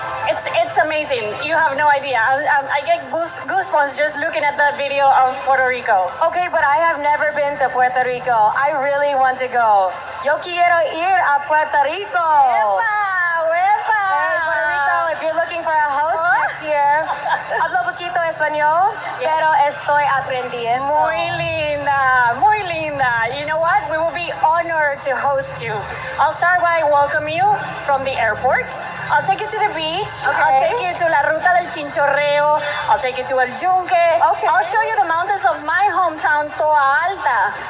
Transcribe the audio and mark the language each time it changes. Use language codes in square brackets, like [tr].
[en] It's amazing. You have no idea. I get goosebumps just looking at that video of Puerto Rico. Okay, but I have never been to Puerto Rico. I really want to go. [es] Yo quiero ir a Puerto Rico. Wepa, wepa. [en] Hey, Puerto Rico, if you're looking for a host next year, [es] Hablo poquito español, pero estoy aprendiendo. Muy linda, muy linda. [en] You know what? We will be honored to host you. I'll start by welcome you from the airport. I'll take you to the beach. Okay. I'll take you to La Ruta del Chinchorreo. I'll take you to El Yunque. Okay. I'll show you the mountains of my hometown, Toa Alta.